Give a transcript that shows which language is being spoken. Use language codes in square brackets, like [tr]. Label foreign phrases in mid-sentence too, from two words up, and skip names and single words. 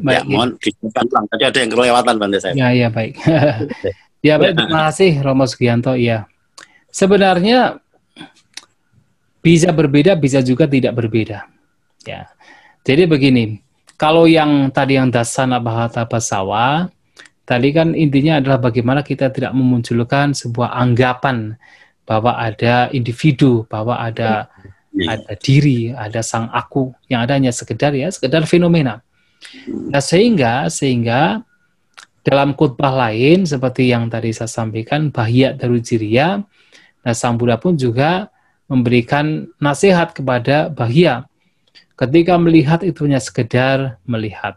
[id] Ya, mohon dijelaskan ulang. Tadi ada yang kelewatan, Bante, saya. Ya, baik. Ya, baik. Terima kasih, Romo Sugianto. Iya. Sebenarnya bisa berbeda, bisa juga tidak berbeda. Ya. Jadi begini, kalau yang tadi yang [pi] dasana bahata basawa, [id] tadi kan intinya adalah bagaimana kita tidak memunculkan sebuah anggapan bahwa ada individu, bahwa ada diri, ada sang aku, yang ada hanya sekedar fenomena. Nah, sehingga dalam khutbah lain seperti yang tadi saya sampaikan, Bahya Darujiriya, nah Sang Buddha pun juga memberikan nasihat kepada Bahya ketika melihat itu hanya sekedar melihat.